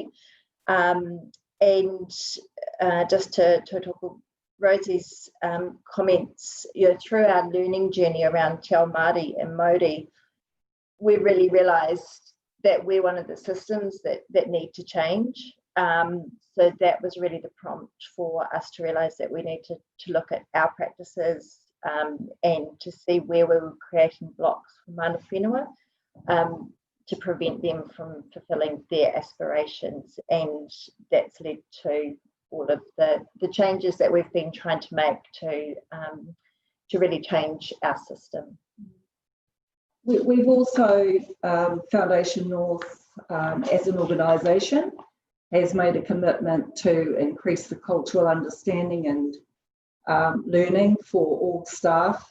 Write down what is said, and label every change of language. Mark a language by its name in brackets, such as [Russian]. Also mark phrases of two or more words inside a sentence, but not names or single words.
[English] And just to talk Rosie's comments, through our learning journey around [Māori] Te Ao Māori [English] and Mauri, we really realised that we're one of the systems that need to change. So that was really the prompt for us to realise that we need to look at our practices and to see where we were creating blocks for [Māori] mana whenua [English] to prevent them from fulfilling their aspirations. And that's led to all of the changes that we've been trying to make to really change our system. We've also, Foundation North as an organisation has made a commitment to increase the cultural understanding and learning for all staff.